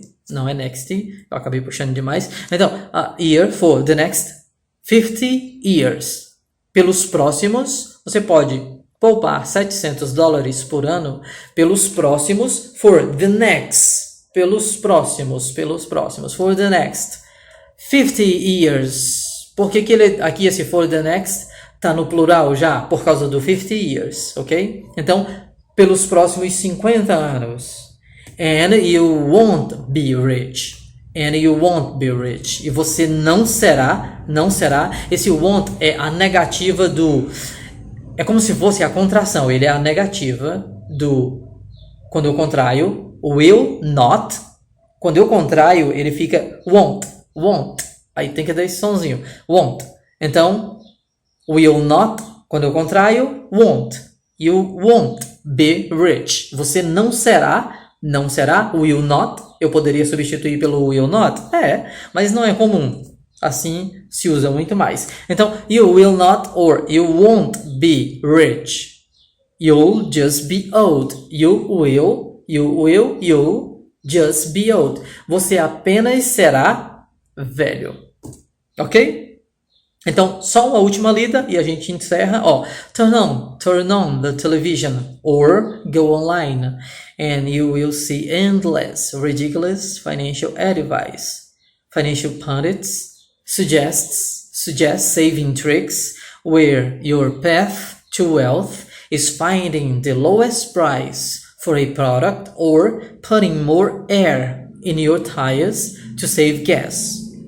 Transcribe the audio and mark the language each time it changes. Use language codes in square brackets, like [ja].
[pt] Não é next. Eu acabei puxando demais. [en] Então, year for the next 50 years. [pt] Pelos próximos, você pode poupar $700 por ano pelos próximos, [en] for the next. [pt] Pelos próximos, [en] for the next 50 years. [pt] Por que ele aqui esse [en] for the next [pt] tá no plural já? Por causa do [en] 50 years, [pt] ok? Então, pelos próximos 50 anos. [en] And you won't be rich. [pt] E você não será. Esse won't é a negativa do... É como se fosse a contração. Ele é a negativa do... Quando eu contraio, [en] will not. [pt] Quando eu contraio, ele fica won't. Aí tem que dar esse sonzinho. Won't. Então, [en] will not. [pt] Quando eu contraio, won't. [en] You won't be rich. [pt] Você não será. [en] Will not. [pt] Eu poderia substituir pelo [en] will not. [pt] Mas não é comum. Assim se usa muito mais. [en] Então, you will not or you won't be rich. You'll just be old. You'll just be old. [pt] Você apenas será velho. Ok? Então, só uma última lida e a gente encerra. [en] Turn on the television or go online and you will see endless, ridiculous financial advice. Financial pundits suggest saving tricks where your path to wealth is finding the lowest price for a product or putting more air in your tires to save gas.